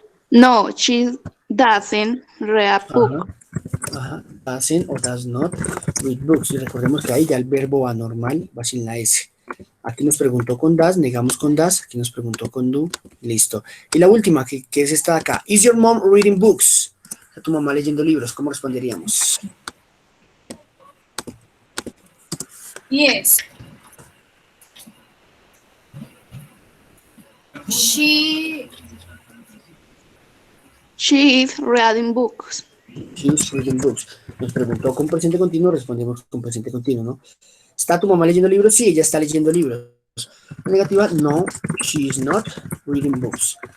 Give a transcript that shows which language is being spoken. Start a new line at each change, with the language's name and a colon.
English: No, she doesn't read a book. Ajá. Doesn't o does not read books.
Spanish: Y recordemos que ahí ya el verbo anormal va sin la S. Aquí nos preguntó con does, negamos con does. Aquí nos preguntó con do. Listo. Y la última, que es esta de acá.
English: Is your mom reading books?
Spanish: ¿Está tu mamá leyendo libros? ¿Cómo responderíamos?
English: Yes. She She is reading books. She's reading books.
Spanish: Nos preguntó con presente continuo, respondemos con presente continuo, ¿no? ¿Está tu mamá leyendo libros? Sí, ella está leyendo libros.
English: Negativa, no, she is not reading books.